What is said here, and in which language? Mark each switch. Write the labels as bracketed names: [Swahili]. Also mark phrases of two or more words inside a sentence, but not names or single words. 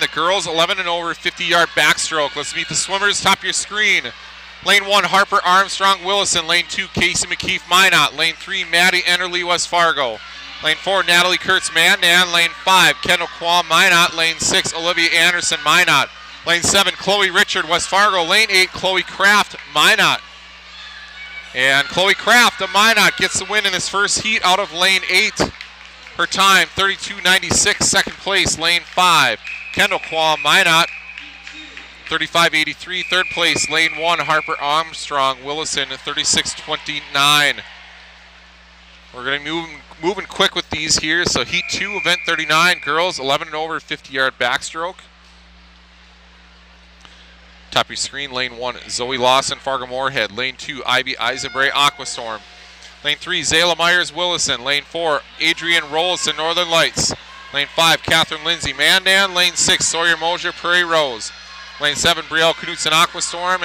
[English] The girls 11 and over 50-yard backstroke. Let's meet the swimmers. Top of your screen. Lane 1, Harper Armstrong Willison. Lane 2, Casey McKeith Minot. Lane 3, Maddie Enderly West Fargo. Lane 4, Natalie Kurtz Mandan. Lane 5, Kendall Quam Minot. Lane 6, Olivia Anderson Minot. Lane 7, Chloe Richard West Fargo. Lane 8, Chloe Kraft Minot. And Chloe Kraft of Minot gets the win in this first heat out of lane 8. Her time, 32.96, second place, lane 5. Kendall Quam, Minot, 35.83, third place, lane 1, Harper Armstrong, Willison, 36.29. We're going to be moving quick with these here. So heat 2, event 39, girls, 11 and over, 50-yard backstroke. Top of your screen, lane 1, Zoe Lawson, Fargo Moorhead. Lane 2, Ivy Eisenbray, Aquastorm. Lane 3, Zayla Myers, Willison. Lane 4, Adrian Rollison, Northern Lights. Lane 5, Catherine Lindsay, Mandan. Lane 6, Sawyer Mosier, Prairie Rose. Lane 7, Brielle Knutson, Aquastorm.